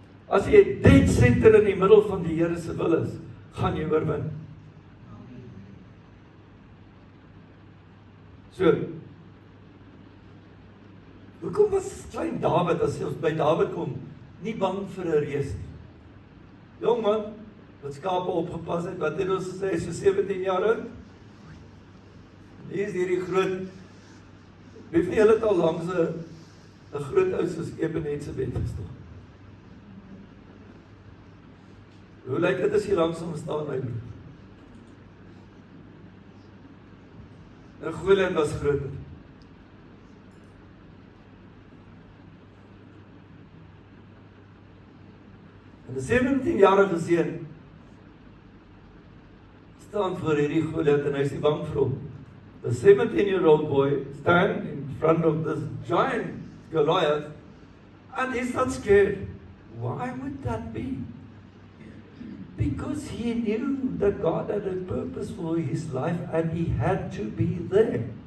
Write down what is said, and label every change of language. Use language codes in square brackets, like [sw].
[af] As jy dead center in die middel van die Here se wil is, gaan jy oorwin. So, hoekom was klein Dawid, as ons by Dawid kom, nie bang vir 'n reus nie? Jong man, wat skape opgepas het, wat het ons gesê, so 17 jaar oud? Hier is hierdie groot, wie van julle het al langs 'n groot ou soos Ebenezebeth gestaan? Hoe lyk dit as jy langs hom staan, my broer? En Goliat was groter. En 'n 17-jarige seun staan voor hierdie Goliat en hy is nie bang vir hom. [en] The 17-year-old boy stand in front of this giant Goliath and he's not scared. Why would that be? Because he knew that God had a purpose for his life and he had to be there.